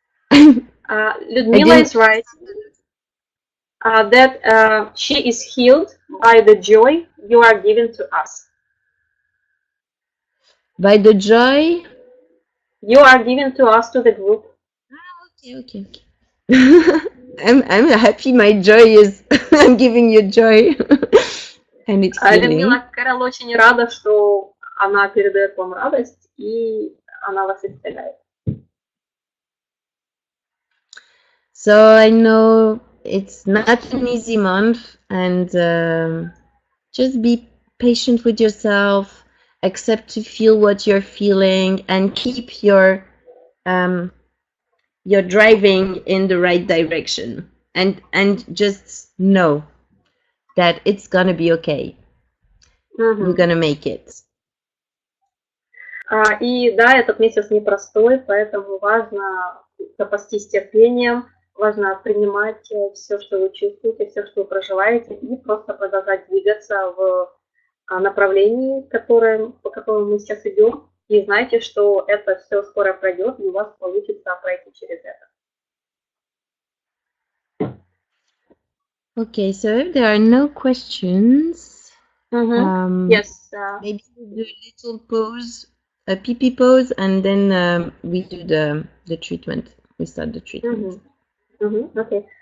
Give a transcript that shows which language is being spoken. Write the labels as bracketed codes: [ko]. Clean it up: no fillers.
[en] Ludmila is writing that she is healed by the joy you are giving to us. By the joy you are giving to us, to the group. Okay. I'm happy. My joy is I'm giving you joy, and it's healing. [ru] Людмила, Кэрол очень рада, что она передает вам радость, и она вас исцеляет. [en] So I know it's not an easy month, and just be patient with yourself. Accept to feel what you're feeling, and keep your driving in the right direction. And just know that it's gonna be okay. We're gonna make it. [ru] И да, этот месяц непростой, поэтому важно запастись терпением, важно принимать все, что вы чувствуете, все, что вы проживаете, и просто продолжать двигаться в направлении, по которому мы сейчас идем. И знайте, что это все скоро пройдет, и у вас получится пройти через это. [en] Okay, so if there are no questions, Yes. maybe we do a little pause, a pee pause, and then we do the treatment. We start the treatment. Okay.